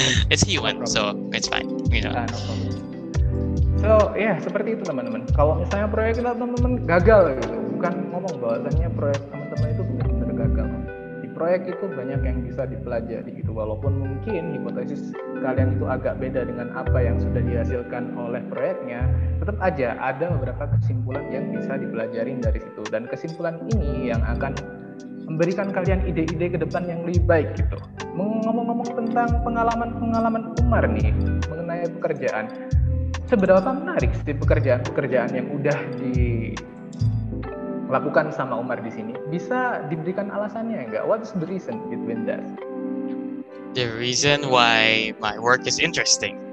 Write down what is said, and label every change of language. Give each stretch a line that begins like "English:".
English: It's human, so it's fine, you know. No problem. So
Indonesian: seperti itu teman-teman. Kalau misalnya proyek kita teman-teman gagal gitu, bukan ngomong bahwasannya proyek teman-teman itu benar-benar gagal. Di proyek itu banyak yang bisa dipelajari gitu, walaupun mungkin hipotesis kalian itu agak beda dengan apa yang sudah dihasilkan oleh proyeknya, tetap aja ada beberapa kesimpulan yang bisa dipelajarin dari situ, dan kesimpulan ini yang akan memberikan kalian ide-ide ke depan yang lebih baik gitu. Ngomong-ngomong tentang pengalaman Umar nih mengenai pekerjaan, seberapa menarik sih pekerjaan yang udah dilakukan sama Umar di sini? Bisa diberikan alasannya nggak?
English: What's the reason between that? The reason why my work is interesting.